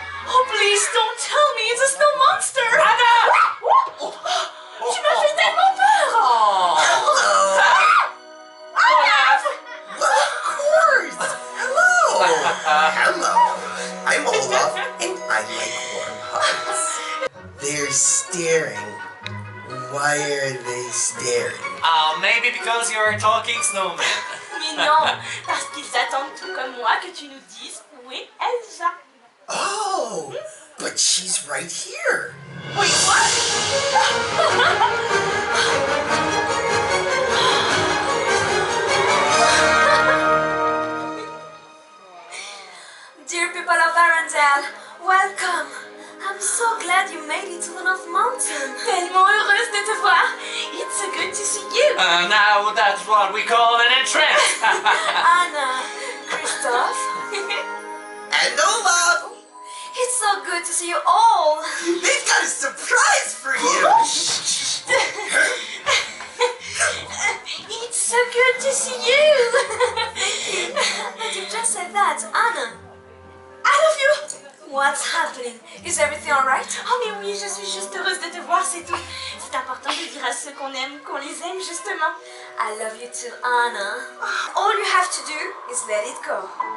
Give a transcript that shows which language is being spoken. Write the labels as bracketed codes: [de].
[en] Oh, please don't tell me it's a snow monster. Anna! [fr] Tu m'as fait tellement peur. [en] Olaf! Of course! Hello! Hello! I'm Olaf, and I like warm hugs. They're staring. Why are they staring? Maybe because you're talking snowman. [fr] Mais non, parce qu'ils attendent tout comme moi que tu nous dises où est Elsa. [en] Oh, but she's right here. Wait, what? Dear people of Arendelle, welcome. I'm so glad you made it to the North Mountain. [fr] Tellement heureuse de te voir. [en] It's so good to see you. Now that's what we call an entrance. Anna, Christoph. And Olaf! It's so good to see you all. They've got a surprise for you! It's so good to see you. But you just said that, Anna. I love you. What's happening? Is everything alright? [fr] Oh mais oui, je suis juste heureuse de te voir, c'est tout. C'est important de dire à ceux qu'on aime, qu'on les aime justement. [en] I love you too, Anna. All you have to do is let it go.